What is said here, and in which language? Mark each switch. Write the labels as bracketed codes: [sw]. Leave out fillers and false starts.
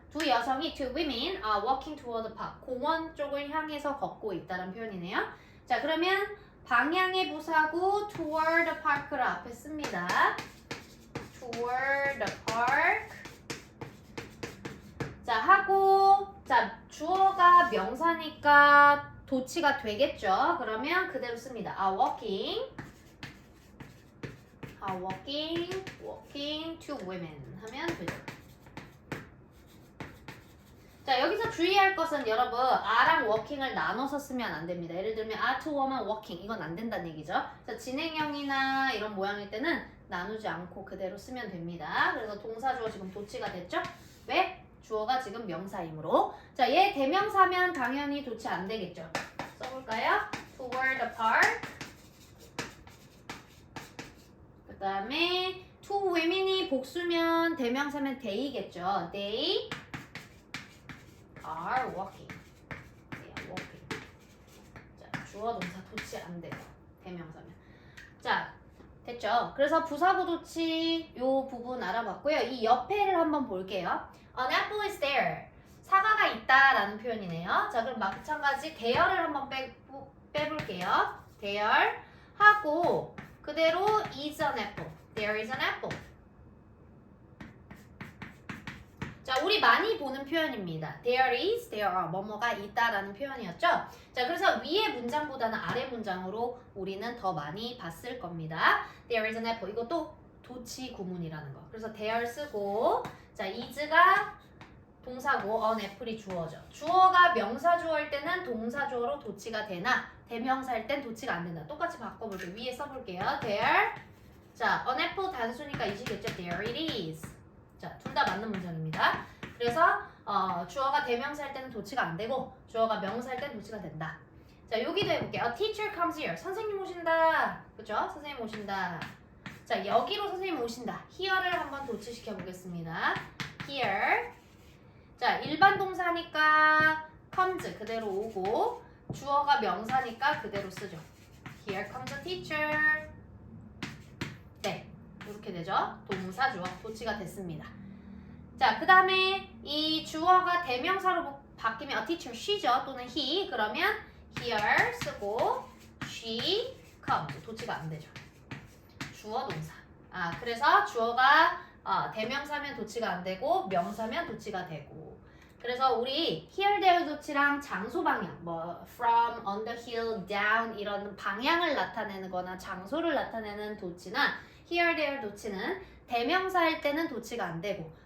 [ko] 두 여성이 [en] two women are walking toward the park. [ko] 공원 쪽을 향해서 걷고 있다는 표현이네요. 자, 그러면 방향의 부사구 toward the park를 앞에 씁니다. [en] toward the park. [ko] 자, 하고 자, 주어가 명사니까 도치가 되겠죠. 그러면 그대로 씁니다. [en] are walking two women [ko] 하면 되죠. 자, 여기서 주의할 것은 여러분 are랑 walking을 나눠서 쓰면 안 됩니다. 예를 들면 [en] are two women walking [ko] 이건 안 된다는 얘기죠. 자, 진행형이나 이런 모양일 때는 나누지 않고 그대로 쓰면 됩니다. 그래서 동사 주어 지금 도치가 됐죠? 왜? 주어가 지금 명사이므로. 자, 얘 대명사면 당연히 도치 안 되겠죠. 써볼까요? [en] toward the park. [ko] 그 다음에 two women이 복수면 대명사면 they겠죠. [en] They are walking. [ko] 자, 주어 동사 도치 안 돼요. 대명사면. 자, 됐죠? 그래서 부사구 도치 요 부분 알아봤고요. 이 옆에를 한번 볼게요. [en] An apple is there. [ko] 사과가 있다라는 표현이네요. 자, 그럼 마찬가지 there를 한번 빼볼게요. [en] there [ko] 하고 그대로 [en] is an apple. There is an apple. [ko] 자, 우리 많이 보는 표현입니다. There is, there are, 뭐뭐가 있다라는 표현이었죠. 자, 그래서 위의 문장보다는 아래 문장으로 우리는 더 많이 봤을 겁니다. [en] There is an apple. [ko] 이것도 도치 구문이라는 거. 그래서 there 쓰고, 자, is가 동사고, an apple이 주어죠. 주어가 명사 주어일 때는 동사 주어로 도치가 되나, 대명사일 땐 도치가 안 된다. 똑같이 바꿔볼게요. 위에 써볼게요. There. 자, an apple 단수니까 is겠죠. [en] There it is. [ko] 자, 둘 다 맞는 문장입니다. 그래서 주어가 대명사일 때는 도치가 안 되고 주어가 명사일 때는 도치가 된다. 자, 여기도 해볼게요. [en] A teacher comes here. [ko] 선생님 오신다. 그죠? 선생님 오신다. 자, 여기로 선생님 오신다. here를 한번 도치시켜 보겠습니다. [en] here. [ko] 자, 일반 동사니까 comes 그대로 오고 주어가 명사니까 그대로 쓰죠. [en] Here comes a teacher. [ko] 네. 이렇게 되죠. 동사 주어 도치가 됐습니다. 자, 그 다음에 이 주어가 대명사로 바뀌면 a teacher she죠. 또는 he. 그러면 [en] here 쓰고 she comes. [ko] 도치가 안 되죠. 주어 동사. 그래서 주어가 대명사면 도치가 안 되고 명사면 도치가 되고. 그래서 우리 here, there 도치랑 장소 방향, 뭐 from, on the hill, down 이런 방향을 나타내는 거나 장소를 나타내는 도치나 here, there 도치는 대명사일 때는 도치가 안 되고